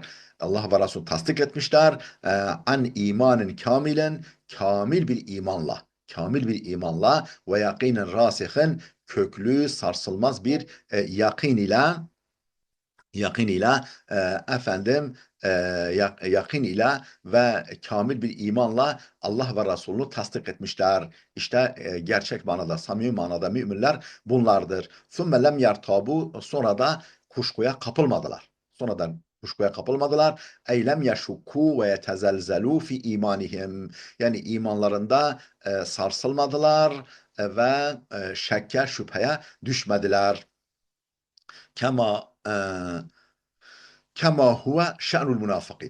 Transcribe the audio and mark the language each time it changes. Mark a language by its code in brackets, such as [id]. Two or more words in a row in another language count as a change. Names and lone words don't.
[tr] Allah ve Resul tasdik etmişler. An imanın kamilen, kamil bir imanla, kamil bir imanla ve [ar] يقينا راسخا, [tr] köklü sarsılmaz bir yakin ile Yakın ile e, efendim yakın ile ve kamil bir imanla Allah ve Resulünü tasdik etmişler. İşte gerçek manada, samimi manada müminler bunlardır. [ar] ثُمَّ لَمْ يَرْتَابُوا [tr] Sonra da kuşkuya kapılmadılar. Sonradan kuşkuya kapılmadılar. [ar] أي لم يشكوا ويتزلزلوا في إيمانهم. [tr] Yani imanlarında sarsılmadılar ve şekke, şüpheye düşmediler. [ar] كما كما هو شأن المنافقين.